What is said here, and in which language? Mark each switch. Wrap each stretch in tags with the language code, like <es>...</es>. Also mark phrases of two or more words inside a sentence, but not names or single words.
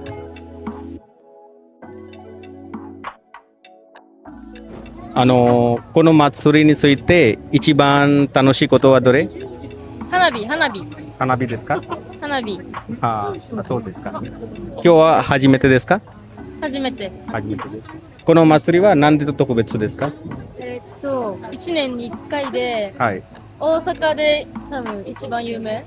<ja>この祭りについて一番楽しいことはどれ? 花火、花火、花火ですか？花火、はあ、そうですか。今日は初めてですか？初めて。初めてです。この祭りは何で特別ですか？ 1年に1回で、はい。大阪で多分一番有名</ja>